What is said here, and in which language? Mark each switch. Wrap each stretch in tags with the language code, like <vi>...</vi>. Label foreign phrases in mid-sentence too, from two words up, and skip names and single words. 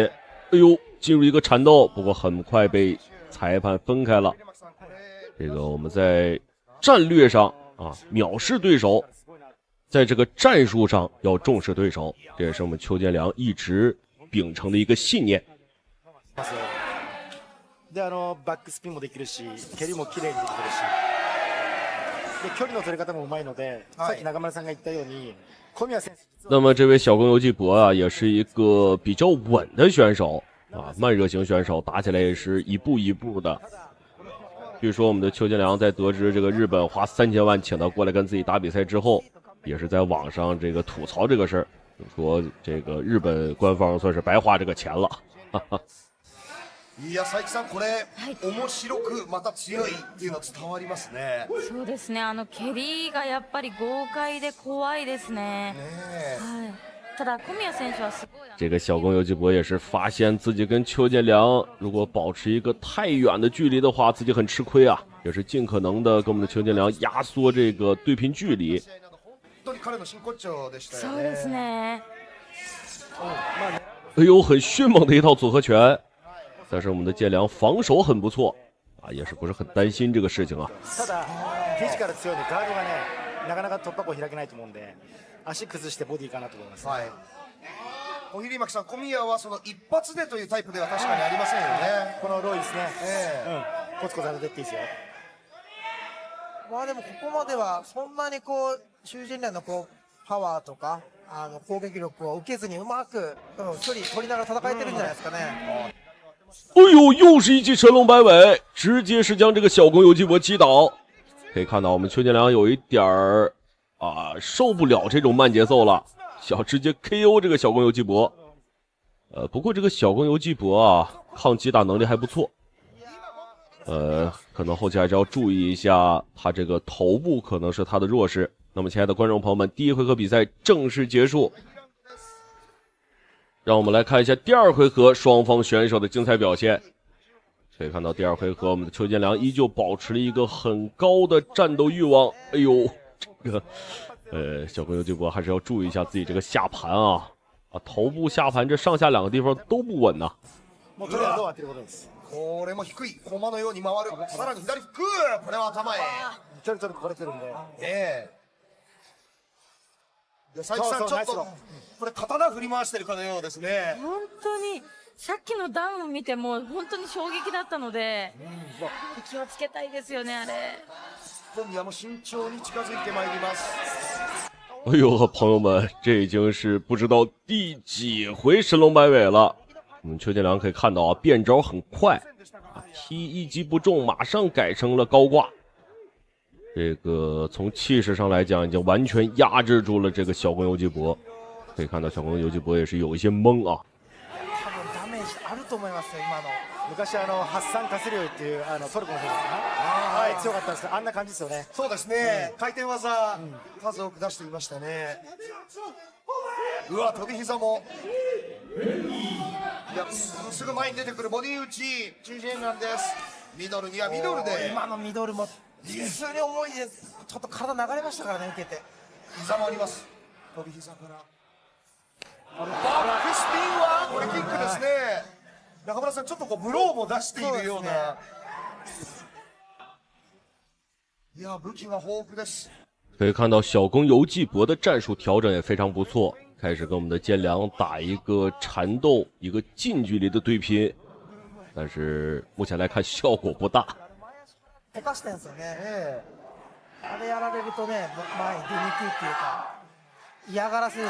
<zh>哎呦，進入一個纏鬥，不過很快被裁判分開了。這個我們在戰略上啊藐視對手，在這個戰術上要重視對手，這也是我們邱建良一直秉承的一個信念。</zh> <ja>でバックスピンもできるし、蹴りも綺麗にできてるし、で距離の取り方もうまいので、さっき中村さんが言ったように。</ja> <zh>那麼這位小宮遊紀博啊，也是一個比較穩的選手啊，慢熱型選手，打起來也是一步一步的。據說我們的邱建良在得知這個日本花3000萬請他過來跟自己打比賽之後，也是在網上這個吐槽這個事兒，就說這個日本官方算是白花這個錢了。</zh> <ja>いや、佐伯さん、これ、面白くまた強いっていうの伝わりますね。そうですね。蹴りがやっぱり豪快で怖いですね。はい。ただ小宮選手はすごい。</ja> <zh>这个小宫游纪博也是发现自己跟邱建良如果保持一个太远的距离的话，自己很吃亏啊，也是尽可能的跟我们的邱建良压缩这个对拼距离。</zh> <ja>そうですね。</ja> <zh>哎呦，很迅猛的一套组合拳。但是我们的建良防守很不錯啊，也是不是很擔心這個事情啊。</zh> <ja>ただフィジカル強いんでガードがねなかなか突破口開けないと思うんで足崩してボディかなと思います。はい。小比巻さん、小宮はその一発でというタイプでは確かにありませんよね。このロイですね。コツコツ当てていっていいですよ。まあでもここまではそんなにこうシュウジェンリャンのこうパワーとか攻撃力を受けずにうまく、距離取りながら戦えてるんじゃないですかね。</ja> <zh>哎呦，又是一记神龙摆尾，直接是将这个小宫游纪博擊倒。可以看到我們邱建良有一點兒受不了這種慢節奏了，想直接 KO 這個小宮游紀博。不過這個小宮游紀博啊，抗擊打能力還不錯。可能後期還是要注意一下，他這個頭部可能是他的弱勢。那麼親愛的觀眾朋友們，第一回合比賽正式結束。讓我們來看一下第二回合雙方選手的精彩表現。可以看到第二回合我們的邱建良依舊保持了一個很高的戰鬥慾望。哎呦，這個小宮游紀博還是要注意一下自己這個下盤啊，頭部下盤這上下兩個地方都不穩吶。</zh> <ja>これも低い駒のように回る。さらに左フック、これは頭へ。ちょっとこれてるんで。佐伯さん、ちょっとこれ刀振り回してるかのようですね。本当にさっきのダウンを見ても本当に衝撃だったので、気をつけたいですよねあれ。今夜も慎重に近づいてまいります。</ja> <zh>哎呦，朋友們，這已經是不知道第幾回神龍擺尾了。我們邱建良可以看到啊，變招很快踢一擊不中，馬上改成了高掛。這個從氣勢上來講，已經完全壓制住了這個小宮游紀博。可以看到小宮游紀博也是有一些懵啊。</zh> <ja>多分ダメージあると思いますよ今の。昔ハッサン・カスリオイっていうトルコの選手はい強かったんですけど、あんな感じですよね。そうですね。回転技数多く出していましたね。うわ、飛び膝も。いや、すぐ前に出てくるボディ打ち、チュウジェンリャンです。ミドルにはミドルで。今のミドルも普通に重いです。ちょっと体流れましたからね、受けて。膝もあります。飛び膝から。バックスピンはこれキックですね。中村さん、ちょっとこうブローも出しているような。いや、武器が豊富です。</ja> <zh>可以看到小宮游紀博的戰術調整也非常不錯，開始跟我們的建良打一個纏鬥，一個近距離的對拼，但是目前來看效果不大。</zh> <ja>溶かしてんですよね。あれやられるとね、前に出にくいっていうか嫌がらせですよね。</ja>